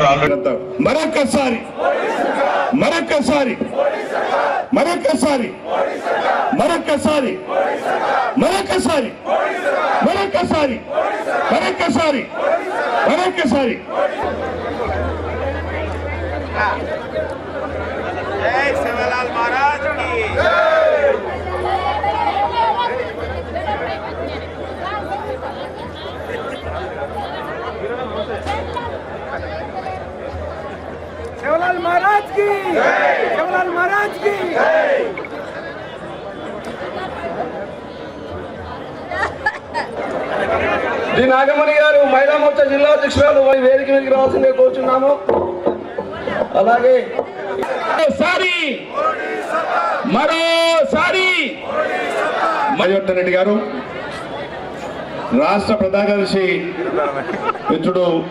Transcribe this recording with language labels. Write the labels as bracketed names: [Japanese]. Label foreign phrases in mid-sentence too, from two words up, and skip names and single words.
[Telugu] మరొక్కసారి మరొక్కసారి మరొక్కసారి మరొక్కసారి మరొక్కసారి మరొక్కసారి మరొక్కసారి మరొక్కసారి [Hindi] जय सेवालाल महाराज की सेवालाल महाराज की सेवालाल महाराज की [Telugu] శ్రీ నాగమణి గారు మహిళా మోర్చా జిల్లా అధ్యక్షురాలు వేదిక మీదకి రావాల్సిందే కోరుచున్నాము. అలాగే మరోసారి రెడ్డి గారు, రాష్ట్ర ప్రధాన కార్యదర్శి మిత్రుడు